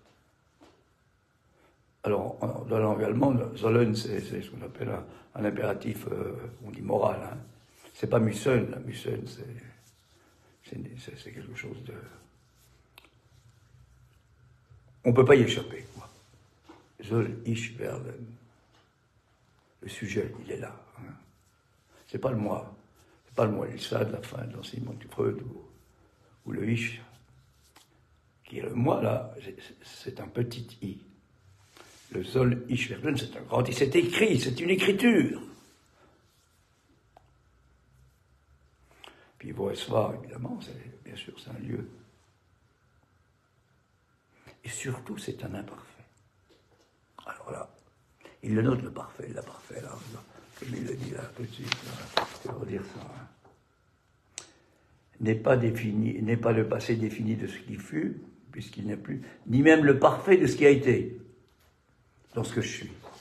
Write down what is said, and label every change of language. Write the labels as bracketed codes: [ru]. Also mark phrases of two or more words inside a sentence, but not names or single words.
[fr] Alors, dans la langue allemande, sollen, c'est ce qu'on appelle un impératif, on dit moral. Hein. C'est pas müssen, la müssen, c'est quelque chose de... On ne peut pas y échapper, quoi. [de] Soll ich werden. [fr] Le sujet, il est là. Hein. C'est pas le moi. C'est pas le moi, ça de la fin de l'enseignement du Freud ou le ich. Qui est le moi, là, c'est un petit i. Le [de] soll ich werden, [fr] c'est un grand i. C'est écrit, c'est une écriture. [de] Puis wo es war, [fr] évidemment, bien sûr, c'est un lieu. Et surtout, c'est un imparfait. Alors là, il le note, le parfait, l'imparfait, là, comme il le dit là, tout de suite, là, je vais redire ça. Hein. N'est pas le passé défini de ce qui fut, puisqu'il n'est plus, ni même le parfait de ce qui a été, dans ce que je suis.